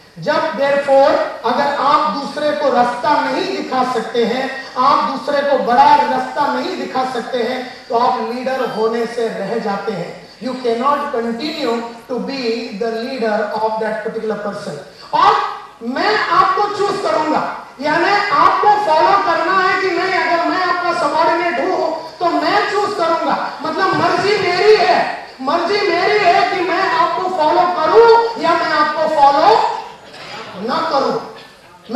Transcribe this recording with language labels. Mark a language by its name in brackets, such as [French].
[Hindi] जब देयरफॉर अगर आप दूसरे को रास्ता नहीं दिखा सकते हैं, आप दूसरे को बड़ा रास्ता नहीं दिखा सकते हैं, तो आप लीडर होने से रह जाते हैं। [English] You cannot continue to be the leader of that particular person। [Hindi] और मैं आपको चूज करूंगा, यानी आपको फॉलो करना है कि नहीं। अगर मैं आपका सबऑर्डिनेट हूं तो मैं चूज करूंगा, मतलब मर्जी मेरी है, कि मैं आपको फॉलो करूं या मैं आपको फॉलो ना करूं।